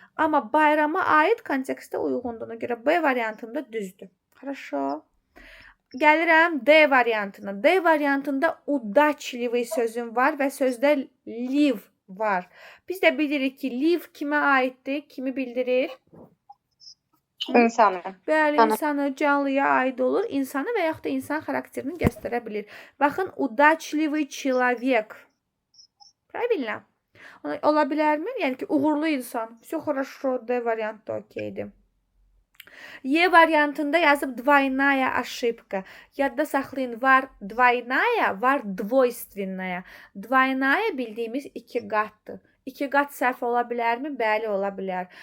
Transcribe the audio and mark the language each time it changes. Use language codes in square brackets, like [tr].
[az] Amma bayrama aid kontekstə uyğundur. Ona görə B variantında düzdür. [ru] Хорошо. [az] Gəlirəm D variantına. D variantında удачливый sözüm var və sözdə live var. Biz də bilirik ki, live kimə aiddir? Kimi bildirir? İnsanı. Bəli, insanı, canlıya aid olur. İnsanı və yaxud da insan xarakterini göstərə bilir. Baxın, [ru] удачливый человек. Правильно? [az] Ola bilərmi? Yəni ki, uğurlu insan. [ru] Все хорошо, [az] D variantı okeydir. E variantında yazıb [ru] двойная ошибка. [az] Yadda saxlayın, var двойная, var двойственная. Двойная bildiyimiz iki qatdır. İki qat səhv ola bilərmi? Bəli, ola bilər.